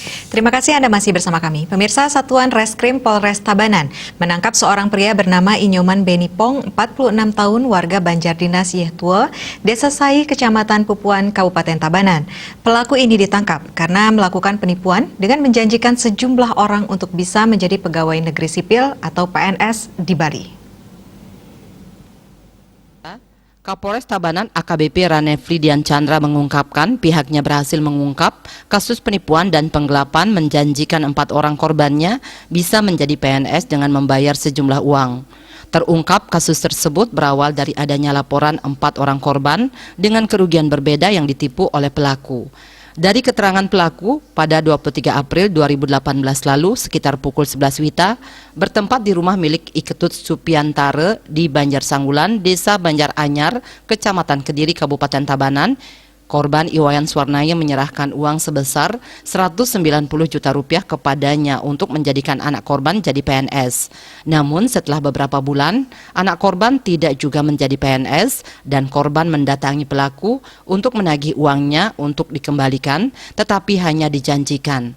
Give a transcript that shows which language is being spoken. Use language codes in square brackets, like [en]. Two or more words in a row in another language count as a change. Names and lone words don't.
[id] Terima kasih Anda masih bersama kami. Pemirsa, Satuan Reskrim Polres Tabanan menangkap seorang pria bernama Inyoman Benipong, 46 tahun, warga Banjardinas Yehtua, Desa Sai, Kecamatan Pupuan, Kabupaten Tabanan. Pelaku ini ditangkap karena melakukan penipuan dengan menjanjikan sejumlah orang untuk bisa menjadi pegawai negeri sipil atau PNS di Bali. Kapolres Tabanan AKBP Ranefli Dian Chandra mengungkapkan pihaknya berhasil mengungkap kasus penipuan dan penggelapan menjanjikan 4 orang korbannya bisa menjadi PNS dengan membayar sejumlah uang. Terungkap kasus tersebut berawal dari adanya laporan 4 orang korban dengan kerugian berbeda yang ditipu oleh pelaku. Dari keterangan pelaku, pada 23 April 2018 lalu sekitar pukul 11 WITA, bertempat di rumah milik Iketut Supiantare di Banjar Sanggulan, Desa Banjar Anyar, Kecamatan Kediri, Kabupaten Tabanan, korban Iwayan Swarnaya menyerahkan uang sebesar 190 juta rupiah kepadanya untuk menjadikan anak korban jadi PNS. Namun setelah beberapa bulan, anak korban tidak juga menjadi PNS dan korban mendatangi pelaku untuk menagih uangnya untuk dikembalikan, tetapi hanya dijanjikan.